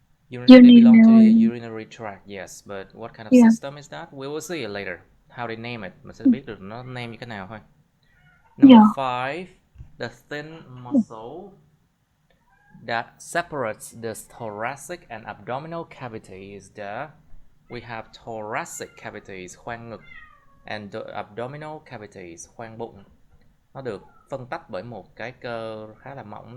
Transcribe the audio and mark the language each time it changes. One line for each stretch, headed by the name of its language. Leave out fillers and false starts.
English: They belong to the urinary tract, yes, but what kind of system is that? We will see it later. How they name it,
Vietnamese: mình sẽ biết được nó name như thế nào thôi.
English: Number 5, the thin muscle that separates the thoracic and abdominal cavities. We have thoracic cavities, khoang ngực, and the abdominal cavities, khoang bụng.
Vietnamese: Nó được phân tách bởi một cái cơ khá là mỏng.